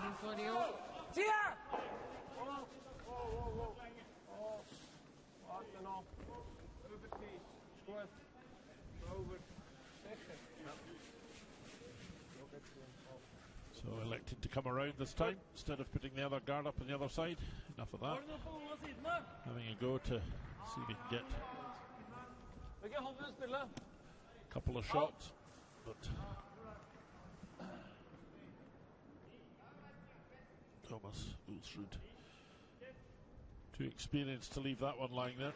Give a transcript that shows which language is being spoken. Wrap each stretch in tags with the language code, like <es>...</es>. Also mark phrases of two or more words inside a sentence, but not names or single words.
<de>Claudio. Tia! Warte noch.</de> <nl>Over die. Is goed. Over. Zeker.</nl> <en>So elected to come around this time instead of putting the other guard up on the other side. Enough of that. Having a go to see if he can get a couple of shots, but Thomas Ulsrud too experienced to leave that one lying there.</en>